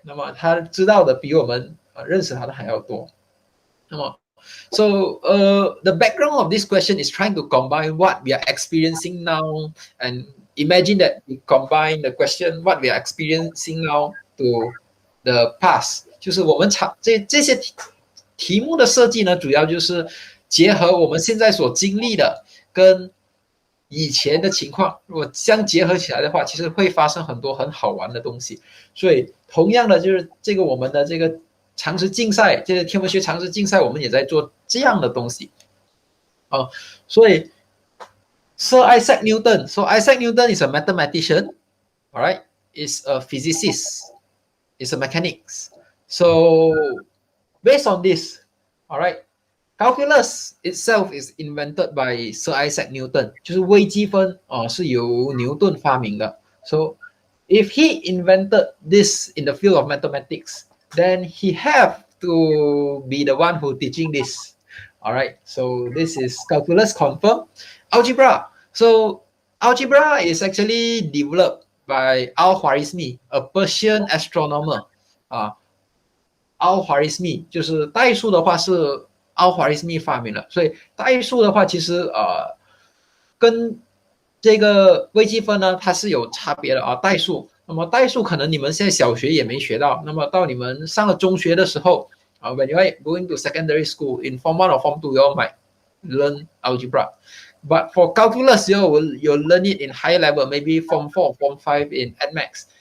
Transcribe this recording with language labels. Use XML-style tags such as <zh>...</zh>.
<zh>那么他知道的比我们认识他的还要多。</zh> <en>那么 So the background of this question is trying to combine what we are experiencing now, and imagine that we combine the question what we are experiencing now to the past.</en> <zh>就是我们这些题目的设计呢，主要就是结合我们现在所经历的跟以前的情况，如果相结合起来的话，其实会发生很多很好玩的东西。所以同样的，就是这个我们的这个常识竞赛，这个天文学常识竞赛，我们也在做这样的东西。</zh> <en>所以 Sir Isaac Newton. So Isaac Newton is a mathematician, all right? Is a physicist, is a mechanics. So based on this, all right, calculus itself is invented by Sir Isaac Newton.</en> <zh>就是微积分是由牛顿发明的。</zh> <en>So if he invented this in the field of mathematics, then he have to be the one who teaching this. All right. So this is calculus confirmed. Algebra. So algebra is actually developed by Al-Khwarizmi, a Persian astronomer.</en> <zh>Al-Khwarizmi 就是代数的话是 Al-Khwarizmi 发明了，所以代数的话其实跟这个微积分呢它是有差别的代数。那么代数可能你们现在小学也没学到，那么到你们上了中学的时候</zh> <en>when you are going to secondary school in Form 1 or Form 2, you all might learn algebra. But for calculus, you'll learn it in higher level, maybe Form 4 or Form 5 in AdMax.</en>